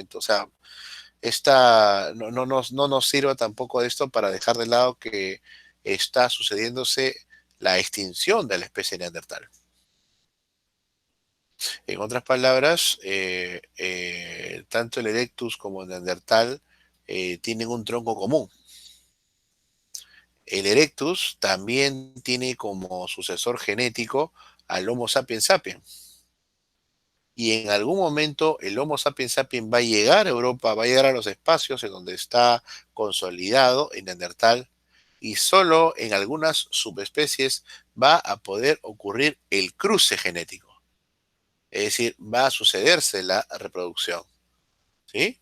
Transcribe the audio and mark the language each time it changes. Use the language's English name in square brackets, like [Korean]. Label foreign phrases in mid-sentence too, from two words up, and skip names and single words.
[Spanish] O sea, no nos sirva tampoco esto para dejar de lado que está sucediéndose la extinción de la especie neandertal. En otras palabras, tanto el Erectus como el Neandertal tienen un tronco común. El Erectus también tiene como sucesor genético al Homo sapiens sapiens. y en algún momento el Homo sapiens sapiens va a llegar a Europa, va a llegar a los espacios en donde está consolidado el Neandertal, y solo en algunas subespecies va a poder ocurrir el cruce genético. Es decir, va a sucederse la reproducción. ¿Sí?